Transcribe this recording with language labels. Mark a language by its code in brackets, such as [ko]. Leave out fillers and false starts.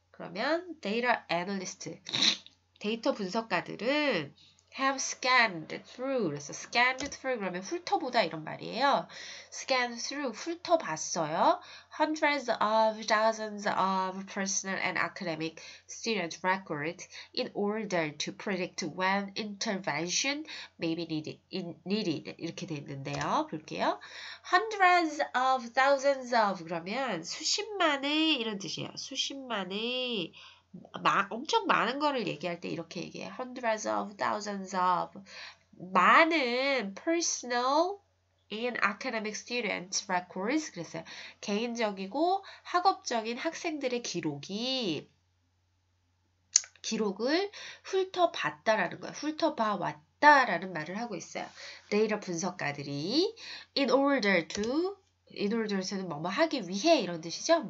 [ko] 그러면 data analyst, 데이터 분석가들은 [en] have scanned through, [ko] 그래서 [en] scanned through [ko] 그러면 훑어보다 이런 말이에요. [en] scanned through, [ko] 훑어봤어요. [en] hundreds of thousands of personal and academic student records in order to predict when intervention may be needed. [ko] 이렇게 돼 있는데요. 볼게요. [en] hundreds of thousands of [ko] 그러면 수십만의 이런 뜻이에요. 수십만의 엄청 많은 거를 얘기할 때 이렇게 얘기해요. [en] hundreds of thousands of [ko] 많은 [en] personal and academic students records [ko] 그랬어요. 개인적이고 학업적인 학생들의 기록을 훑어봤다라는 거예요. 훑어봐왔다라는 말을 하고 있어요. 데이터 분석가들이 [en] in order [ko] 는 뭐뭐 하기 위해 이런 뜻이죠.